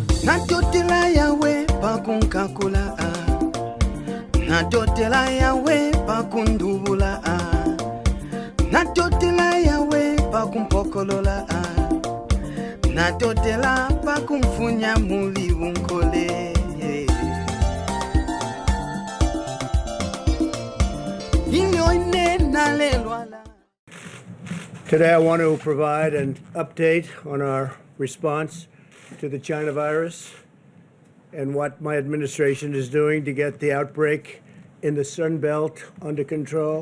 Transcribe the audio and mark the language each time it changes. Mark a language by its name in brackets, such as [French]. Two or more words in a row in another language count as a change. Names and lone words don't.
[Bemba] Natotela yawe pakunkakula Natotela yawe pakundubula Natotela yawe pakumpokolola Natotela pakumfunya muli unkole [English] Today I want to provide an update on our response to the China virus and what my administration is doing to get the outbreak in the Sun Belt under control.